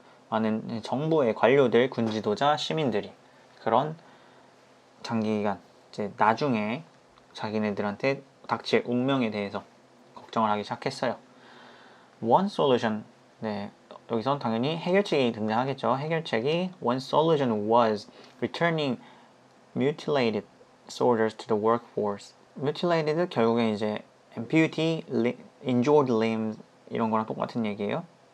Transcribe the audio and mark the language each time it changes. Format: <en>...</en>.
<ko>많은 정부의 관료들, 군 지도자, 시민들이 그런 장기간 이제 나중에 자기네들한테 닥칠 운명에 대해서 걱정을 하기 시작했어요.</ko> <en>One solution,</en> <ko>네, 여기선 당연히 해결책이 등장하겠죠. 해결책이</ko> <en>One solution was returning mutilated soldiers to the workforce.</en> <ko>mutilated 결국엔 이제 amputee,</ko> <en>injured limbs</en> <ko>이런 거랑 똑같은 얘기예요.</ko>